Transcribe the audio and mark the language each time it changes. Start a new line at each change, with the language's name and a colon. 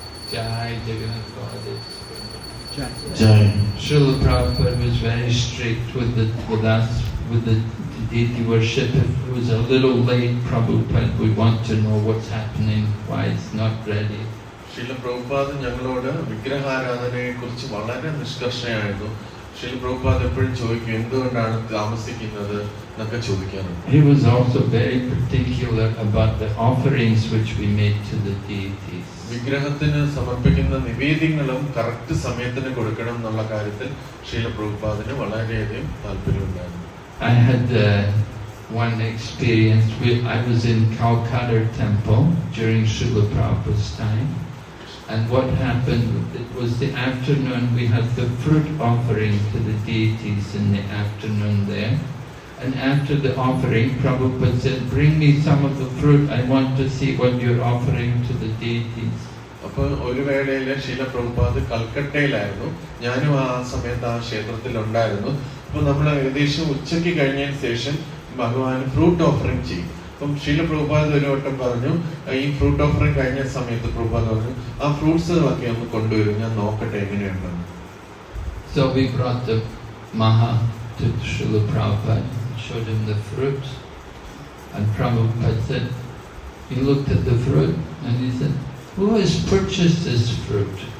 English: Jai Jagannath Baladev. Jai. Srila Prabhupada was very strict with us, with the deity worship. If it was a little late, Prabhupada would want to know what's happening, why it's not ready.
Malayalam: Srila Prabhupada ഞങ്ങളോട് വിഗ്രഹാരാധനയെ കുറിച്ച് വളരെ നിഷ്കർഷയായിരുന്നു. ശ്രീല പ്രഭുപാദ് എപ്പോഴും ചോദിക്കും എന്തുകൊണ്ടാണ് താമസിക്കുന്നത് എന്നൊക്കെ ചോദിക്കാറുണ്ട്.
English: He was also very particular about the offerings which we made to the deities.
Malayalam: വിഗ്രഹത്തിന് സമർപ്പിക്കുന്ന നിവേദ്യങ്ങളും കറക്റ്റ് സമയത്തിന് കൊടുക്കണം എന്നുള്ള കാര്യത്തിൽ ശ്രീല പ്രഭുപാദിന് വളരെയധികം താല്പര്യമുണ്ടായിരുന്നു.
English: I had one experience. I was in Calcutta Temple during Srila Prabhupada's time. And what happened, it was the afternoon, we had the fruit offering to the deities in the afternoon there. And after the offering, Prabhupada said, bring me some of the fruit, I want to see what you're offering to the deities.
Malayalam: അപ്പോൾ ഒരു വേളയിൽ ശീല പ്രഭുപാദ് കൽക്കട്ടയിലായിരുന്നു, ഞാനും ആ സമയത്ത് ആ ക്ഷേത്രത്തിൽ ഉണ്ടായിരുന്നു. അപ്പോൾ നമ്മൾ ഏകദേശം ഉച്ചയ്ക്ക് കഴിഞ്ഞതിന് ശേഷം ഭഗവാൻ ഫ്രൂട്ട് ഓഫറിങ് ചെയ്യും. അപ്പം ശീല പ്രഭുപാദ് ഒരു വട്ടം പറഞ്ഞു, ഈ ഫ്രൂട്ട് ഓഫറിങ് കഴിഞ്ഞ സമയത്ത് പ്രഭുപാദ് പറഞ്ഞു ആ ഫ്രൂട്ട്സുകളൊക്കെ ഒന്ന് കൊണ്ടുവരും, ഞാൻ നോക്കട്ടെ എങ്ങനെയുണ്ടെന്ന്.
English: So we brought the Maha to Srila Prabhupada, showed him the fruit, and Prabhupada said, he looked at the fruit and he said, who has purchased this fruit?